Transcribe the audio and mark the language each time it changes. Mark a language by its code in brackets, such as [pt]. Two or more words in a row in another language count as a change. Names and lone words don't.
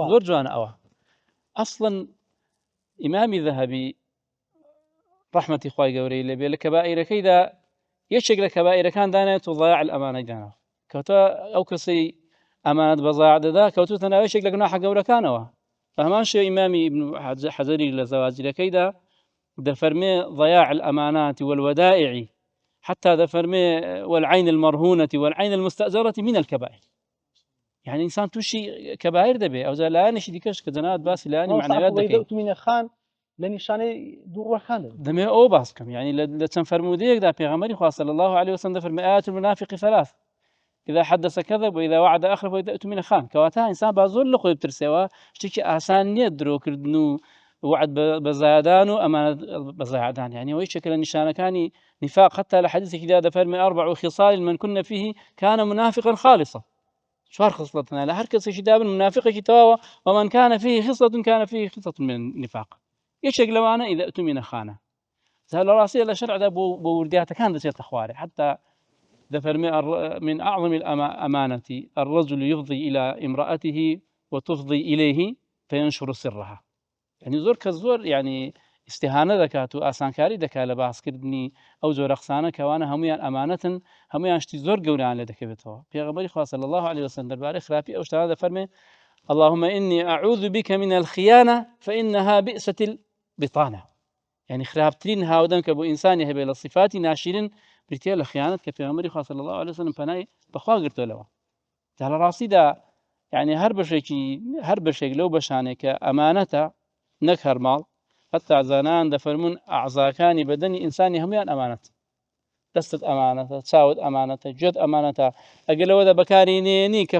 [ckb] زۆر جوانە ئەوە. ئەسڵەن ئیمامی ذەهەبی ڕەحمەتی خوای گەورەی لەبێ لە کەبائیرەکەیدا یەکێک لە کەبائیرەکان دانێت و [ar] ضەیاع الئەمانەی [ckb] دانا کەواتە ئەو کەسەی ئەمانەت بە ضەیاع دەدا کەوتوتە ناو یەکێک لە گوناحە گەورەکانەوە بە هەمان شێوە ئیمامی ئیبن حەجەری لە زەواجیرەکەیدا دەفەرمێ [ar] ضەیاع الأمانات والودائع حتى [ckb] دەفەرمێ [ar] والعين المرهونة والعين المستأجرة من الكبائر [ckb] يعني إنسان توشي كبائر دەبێ ئەوجا لایەنێکی دیکەش کە جەنابەت باسی لایەنی معنەویات دەکەین ئەوتمینە خان لە نیشانەی دووڕەکان دەمێ ئەو باس بکەم يعني لە چەند فەرمودەیەکدا پێغەمبەری خوا [ar] صلی الله عليه وسلم [ckb] دەفەرمێ [ar] آيات المنافق ثلاث إذا حدث كذب وإذا وعد أخلف وإذا أؤتمن خان [ckb] کەواتە ئینسان با زۆر لە خۆی بترسێەوە شتێکی ئاسان نییە درۆکردن و وعد بە زایادان و ئەمانەت بە زایادان يعني ئەوەی یەکێک لە نیشانەکانی نفاق حتى لە حەدیثێکیدا دەفەرمێ [ar] أربع خصال من كن فيه كان منافقا خالصا [ckb] چوار خصلتنا لە هەر کەسێکی دابن منافقێکی تەواوە [ar] ومن كان فيه خصلة كان فيه خصلة من النفاق [ckb] یەکێک لەوانە [ar] إذا أؤتمن خانە [ckb] لە ڕاستیە لە شەرعدا بۆ وردیاتەکان دەچێتە خوارێ حتى دەفەرمێ [ar] من أعظم الأمانة الرجل يفضي إلى امرأته وتفضي إليه فينشر سرها [ckb] يعني زۆر کەس زۆر يعني استهانە دەکات و ئاسانکاری دەکات لە باسکردنی ئەو جۆرە قسانە کەوانە هەمویان ئەمانەتن هەمویان شتی زۆر گەورەیان لێ دەکەوێتەوە پێغەمبەری خوا [ar] صلی الله عليه وسلم [ckb] دەربارەی خراپی ئەو شتانە دەفەرمێ [ar] اللهم إني أعوذ بك من الخيانة فإنها بئست البطانة [ckb] يعني خراپترین هاودەم کە بۆ ئینسانی هەبێ لە صفاتی ناشرین بریتە لە خیانەت کە پێغەمبەری خوا [ar] صلی الله عليه وسلم [ckb] پەنای بەخوا گرتووەلەوە تا لە ڕاستیدا يعني هەر بەشێک لەو بەشانێک کە ئەمانەتە نەک هەرماڵ حتى زانان دەفەرمون ئەعزاکانی بەدەنی ئینسانی هەمویان ئەمانەت دەستت ئەمانەتە چاوت ئەمانەتە گوێت ئەمانەتە ئەگەر لەوەدا بەکاری نێنی کە